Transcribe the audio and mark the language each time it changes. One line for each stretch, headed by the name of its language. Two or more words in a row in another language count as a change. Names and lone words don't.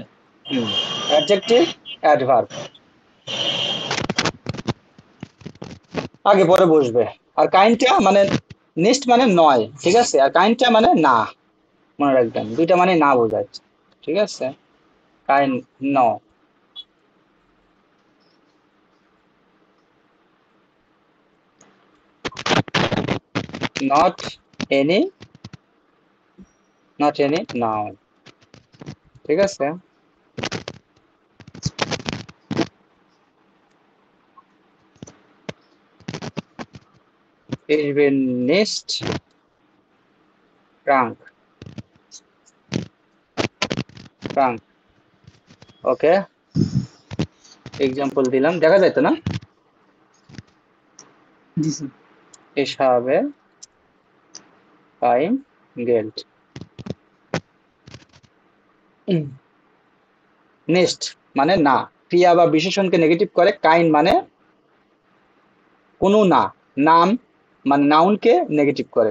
Bangla: অ্যাডজেক্টিভ, অ্যাডভার্ব আগে পরে বসবে। আর কাইন্ডটা মানে নিস্ট মানে নয়, ঠিক আছে? আর কাইন্ডটা মানে না, মনে রাখবেন দুইটা মানে না বোঝাচ্ছে, ঠিক আছে? কাইন নো,
English: not any, not any noun,
Bangla: ঠিক আছে।
German: Ich bin nicht krank, krank,
Bangla: ওকে, এক্সাম্পল দিলাম, দেখা যায় তো না? জি স্যার।
German: Ich habe kein Geld.
Bangla: নেক্সট মানে না, ক্রিয়া বা বিশেষণকে নেগেটিভ করে, কাইন মানে কোনো না, নাম মানে নাউনকে নেগেটিভ করে।